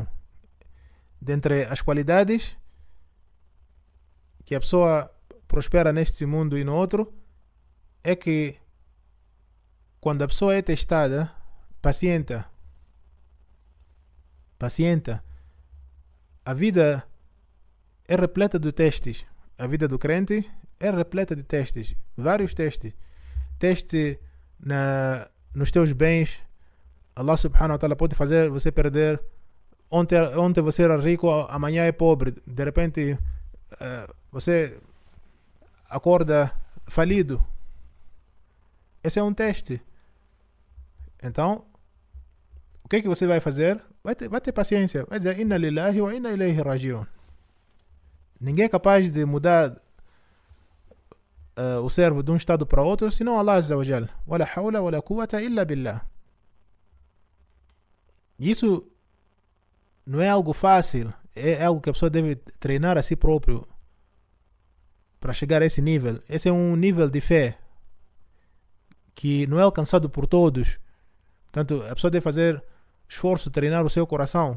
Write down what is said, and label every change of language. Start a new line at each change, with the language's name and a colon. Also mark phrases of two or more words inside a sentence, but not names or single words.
Portuguese: Dentre as qualidades que a pessoa prospera neste mundo e no outro, é que quando a pessoa é testada, pacienta. A vida é repleta de testes. A vida do crente é repleta de testes. Vários testes. Teste nos teus bens. Allah
Arabic: سبحانه وتعالى
Portuguese: pode fazer você perder. Ontem você era rico, amanhã é pobre. De repente você acorda falido. Esse é um teste. Então, o que é que você vai fazer? Vai ter paciência. Vai dizer,
Arabic: إنا لله وإنا إليه راجعون.
Portuguese: Ninguém é capaz de mudar o servo de um estado para outro, senão Allah
Arabic: عز وجل. ولا حول ولا قوة إلا بالله.
Portuguese: Isso não é algo fácil. É algo que a pessoa deve treinar a si próprio. para chegar a esse nível. Esse é um nível de fé que não é alcançado por todos. Portanto, a pessoa deve fazer esforço, treinar o seu coração.